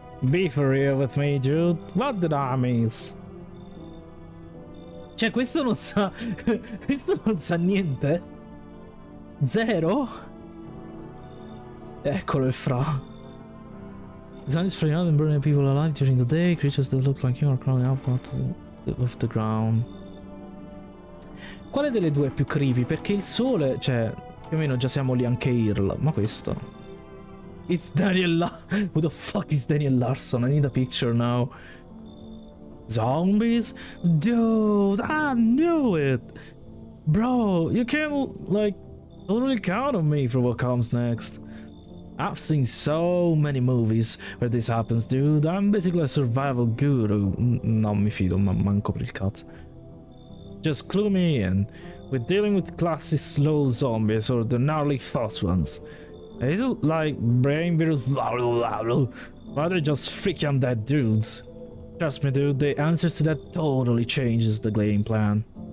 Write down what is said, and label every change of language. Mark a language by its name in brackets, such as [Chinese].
[English] Be for real with me, dude. What did I miss? [Italian] Cioè, questo non sa... questo non sa niente? Zero? Eccolo il fra. [English] The sun is flying out and burning people alive during the day. Creatures that look like you are crawling up off the ground. [Italian] Quale delle due è più creepy? Perché il sole, cioè, più o meno già siamo lì anche Irl. Ma questo? [English] It's Daniel Who the fuck is Daniel Larson? I need a picture now. Zombies? Dude, I knew it! Bro, you can't, like, totally count on me for what comes next. I've seen so many movies where this happens, dude. I'm basically a survival guru. [Italian] Non mi fido, manco per il cazzo. [English] Just clue me in. We're dealing with classic slow zombies or the gnarly fast ones. Is it like brain virus? Or they're just freaking undead dudes? Trust me, dude, the answers to that totally changes the game plan.